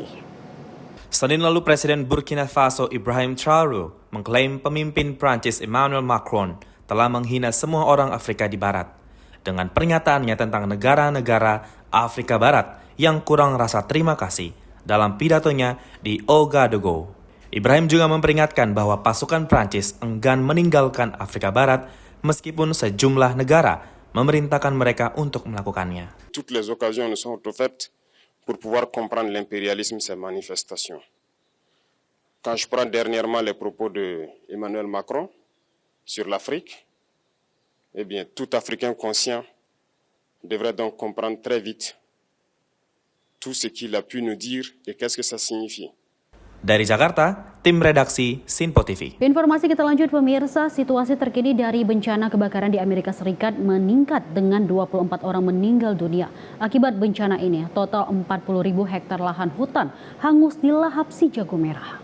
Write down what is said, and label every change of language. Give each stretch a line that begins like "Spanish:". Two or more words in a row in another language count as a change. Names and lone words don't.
Indonesian: Senin lalu Presiden Burkina Faso Ibrahim Traoré mengklaim pemimpin Prancis Emmanuel Macron telah menghina semua orang Afrika di Barat dengan pernyataannya tentang negara-negara Afrika Barat yang kurang rasa terima kasih dalam pidatonya di Ouagadougou. Ibrahim juga memperingatkan bahwa pasukan Prancis enggan meninggalkan Afrika Barat meskipun sejumlah negara memerintahkan mereka untuk melakukannya.
French: Toutes les occasions nous sont offertes pour pouvoir comprendre l'impérialisme de ces manifestations. Quand je prends dernièrement les propos de Emmanuel Macron sur l'Afrique, eh bien, tout Africain conscient devrait donc comprendre très vite tout ce qu'il a pu nous dire et qu'est-ce que ça signifie.
Indonesian: Dari Jakarta, tim redaksi Sinpo TV. Informasi kita lanjut pemirsa, situasi terkini dari bencana kebakaran di Amerika Serikat meningkat dengan 24 orang meninggal dunia. Akibat bencana ini, total 40.000 hektar lahan hutan hangus dilahap si jago merah.